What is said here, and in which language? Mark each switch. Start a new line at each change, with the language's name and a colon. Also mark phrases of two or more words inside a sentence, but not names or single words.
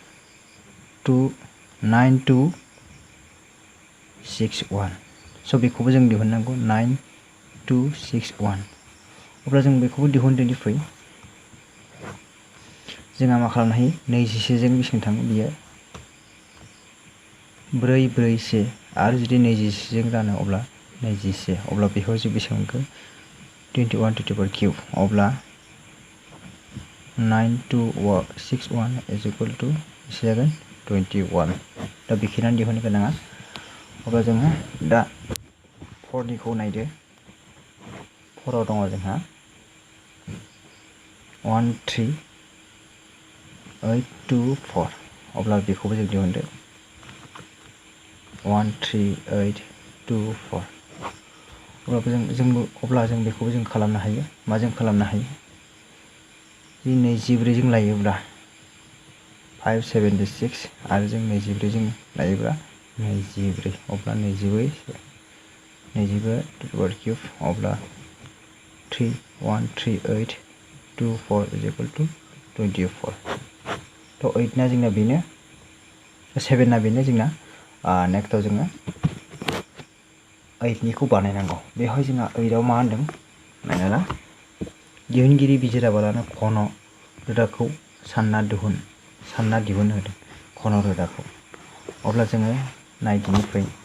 Bodo: 9261 स' बेखौबो जों दिहुननांगौ 9261 अब्ला जों बेखौबो दिहुनदोनि फै जोंहा मा खालामनो हायो 21 जों बेसेबां थाङो बियो 4 4 1 आरो जुदि 21 जों रानो अब्ला 21 अब्ला बेखौ जों बेसेबां मोनगोन 21
English: to the power cube
Bodo: अब्ला 9261
English: is equal to
Bodo: 21 दा बेखिनियानो दिहुननो गोनाङा अब्ला जोङो दा 4 निखौ नायदो 4 आव दङ जोंहा 13824 अब्ला बेखौबो जों दिहुनदो 13824 अब्ला जों बेखौबो जों खालामनो हायो माजों खालामनो हायो 24 जों लायोब्ला 576 आरो जों 24 जों लायोब्ला 24 अब्ला 24
English: to the power cube
Bodo: अब्ला 13824
English: is equal to
Bodo: 24 तो 8 ना जोंना बेनो 7 ना बेनो जोंना नेक्स्टआव जोङो 8 निखौ बानायनांगौ बेवहाय जोंहा 8 आव मा होनदों नायना दिहुनगिरि बिजिराबालानो खन रोदाखौ सानना दिहुननो होदों खन रोदाखौ अब्ला जोङो नायदिनि फै